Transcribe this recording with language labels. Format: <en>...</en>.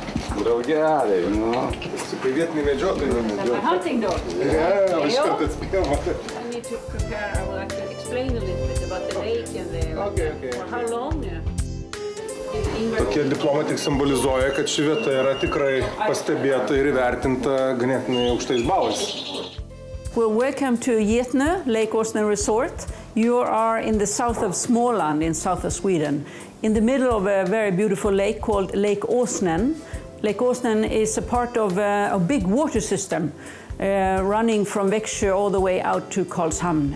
<lt>Draugeliai, tai vietiniai medžiotojai.</lt> <en>My hunting dog.</en> <lt>Iš karto atspėjom.</lt> <en>I need to prepare, I would like to explain a little bit about the lake and for how long.</en> <lt>Tokie diplomai tik simbolizuoja, kad ši vieta yra tikrai pastebėta ir įvertinta ganėtinai aukštais balais.</lt> <en>Well, welcome to Getnö, Lake Åsnen Resort. You are in the south of Småland, in south of Sweden, in the middle of a very beautiful lake called Lake Åsnen. Lake Åsnen is a part of a big water system running from Växjö all the way out to Karlshamn.</en>